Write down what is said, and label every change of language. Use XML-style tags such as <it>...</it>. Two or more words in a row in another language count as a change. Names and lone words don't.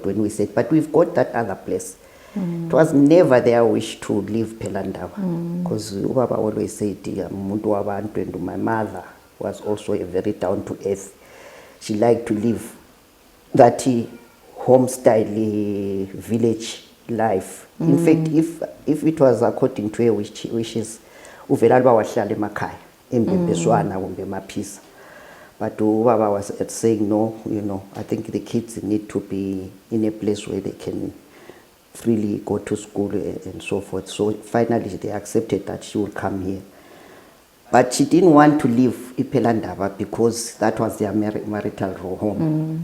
<en>When we said, but we've got that other place. It was never their wish to leave Pelandaba, because Ubaba always said, and my mother was also a very down-to-earth. She liked to live that home-style village life. In fact, if it was according to her wishes,</en> <nd>Uvelalba wahlala emakhaya, embembeswana kumbe emaphisa.</nd> <en>But Ubaba was saying, no, I think the kids need to be in a place where they can freely go to school and so forth. So finally they accepted that she would come here. But she didn't want to leave Pelandaba because that was their marital home.</en>